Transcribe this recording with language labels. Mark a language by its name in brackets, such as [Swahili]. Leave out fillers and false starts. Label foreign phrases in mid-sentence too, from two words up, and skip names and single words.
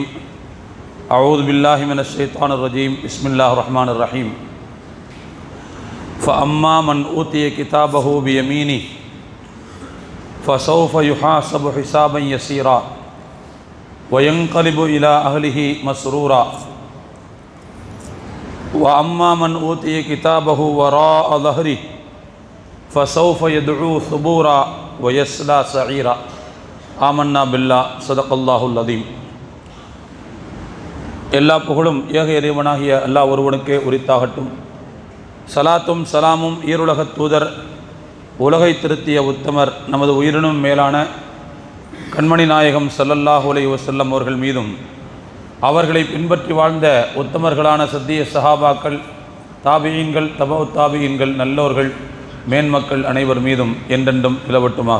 [Arabic] أعوذ بالله من الشيطان الرجيم. بسم الله الرحمن الرحيم. فأما من أوتي كتابه بيمينه فسوف يحاسب حسابا يسيرا وينقلب إلى أهله مسرورا. وأما من أوتي كتابه وراء ظهره فسوف يدعو ثبورا ويصلى سعيرا. آمنا بالله صدق الله العظيم. [Tamil] எல்லா புகழும் ஏக இறைவனாகிய அல்லாஹ் ஒருவனுக்கே உரித்தாகட்டும். சலாத்தும் சலாமும் ஈருலகத் தூதர் உலகை திருத்திய உத்தமர் நமது உயிரினும் மேலான கண்மணி நாயகம் [Arabic] صلى الله عليه وسلم [Tamil] அவர்கள் மீதும் அவர்களை பின்பற்றி வாழ்ந்த உத்தமர்களான சத்திய சஹாபாக்கள், தாபியீன்கள், தபவு தாபியீன்கள், நல்லோர்கள், மேன்மக்கள் அனைவர் மீதும் என்றென்றும் நிலவட்டுமாக.